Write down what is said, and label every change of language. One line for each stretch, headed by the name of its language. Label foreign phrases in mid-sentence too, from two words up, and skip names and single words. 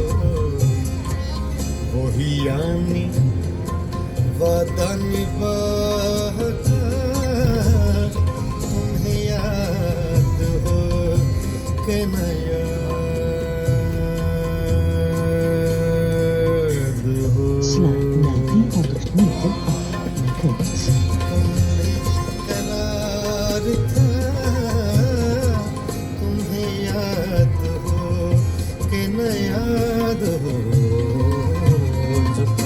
Urdu: वही यानी वादा निभाता तुम्हें याद हो कि न याद हो
Dutch: Sla na 300 meter af naar rechts.
Urdu: करार था तुम्हें याद हो कि न याद हो जो